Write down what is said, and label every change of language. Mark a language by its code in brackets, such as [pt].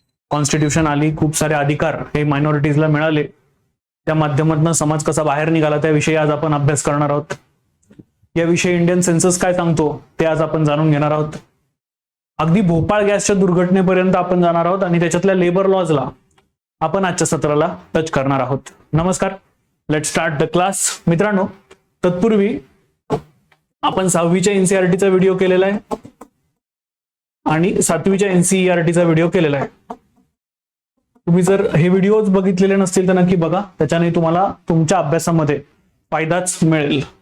[mr] Constitution आली, खूप सारे अधिकार हे मायनॉरिटीजला मिळाले, त्या माध्यमातून समाज कसा बाहेर निघाला त्याविषयी आज आपण अभ्यास करणार आहोत. याविषयी इंडियन सेन्सस काय सांगतो ते आज आपण जाणून घेणार आहोत. अगदी भोपाळ गॅसच्या दुर्घटनेपर्यंत आपण जाणार आहोत आणि त्याच्यातल्या लेबर लॉजला आपण आजच्या सत्राला टच करणार आहोत. [en] नमस्कार, let start the class. [mr] मित्रांनो, तत्पूर्वी आपण 6वीच्या NCERTचा व्हिडिओ केलेला आहे आणि 7वीच्या NCERTचा व्हिडिओ केलेला आहे. तुम्ही जर हे व्हिडिओज बघितलेले नसतील तर नक्की बघा, त्याच्याने तुम्हाला तुमच्या अभ्यासामध्ये फायदाच मिळेल.